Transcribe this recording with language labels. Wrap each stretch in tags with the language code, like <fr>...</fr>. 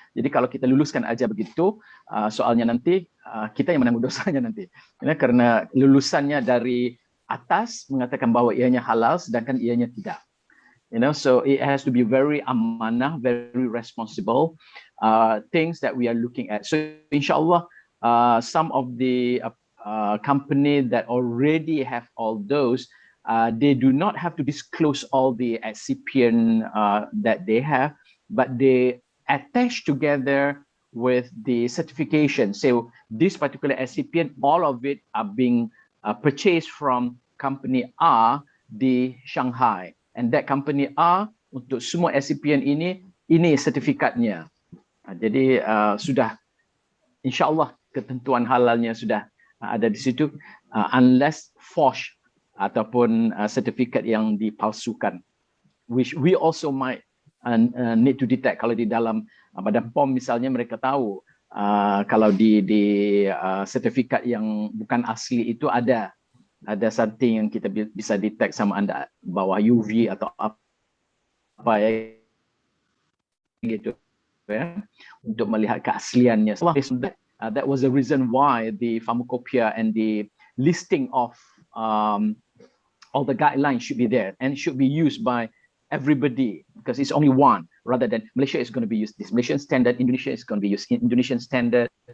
<id>Jadi kalau kita luluskan aja begitu, soalnya nanti kita yang menanggung dosanya nanti, ya, karena lulusannya dari atas mengatakan bahwa ianya halal sedangkan ianya tidak.</id> <en>You know, so it has to be very amanah, very responsible things that we are looking at. So inshallah, some of the company that already have all those, they do not have to disclose all the excipient that they have, but they attach together with the certification. So this particular excipient, all of it are being purchased from company A</en> <id>di Shanghai.</id> <en>And that company A,</en> <id>untuk semua excipient ini sertifikatnya. Jadi sudah, insyaAllah ketentuan halalnya sudah ada di situ,</id> <en>unless forged</en> <id>ataupun sertifikat yang dipalsukan,</id> <en>which we also might need to detect.</en> <id>Kalau di dalam Badan POM misalnya mereka tahu kalau di sertifikat yang bukan asli itu ada something yang kita bisa detect sama anda bawah UV atau apa ya gitu ya, untuk melihat keasliannya.</id> <en>So that was the reason why the Pharmacopeia and the listing of all the guidelines should be there and should be used by everybody, because it's only one, rather than Malaysia is going to be used this Malaysian standard, Indonesia is going to be used Indonesian standard.</en>